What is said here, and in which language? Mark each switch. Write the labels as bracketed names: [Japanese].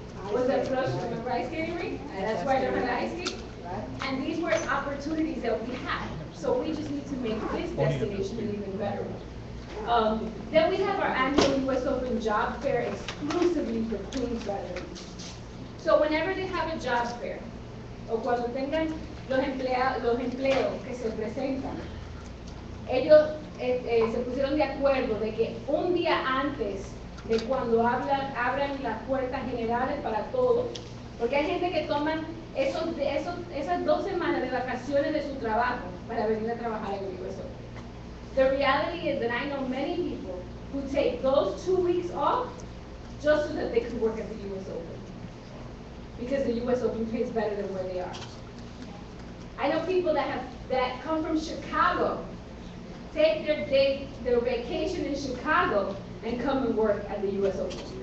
[English] Was at Flush, remember ice skating rink? That's where I learned how to ice skate. And these were opportunities that we had. So we just need to make this destination an even better one. Then we have our annual US Open Job Fair exclusively for Queens residents. So whenever they have a job fair, [Spanish] o cuando tengan los empleos que se presentan, ellos se pusieron de acuerdo de que un día antes de cuando abran las puertas generales para todos, porque hay gente que toman esas 2 semanas de vacaciones de su trabajo para venir a trabajar en el US Open. [English] The reality is that I know many people who take those 2 weeks off just so that they could work at the US Open. Because the US Open pays better than where they are. I know people that come from Chicago, take their vacation in Chicago and come and work at the US Open.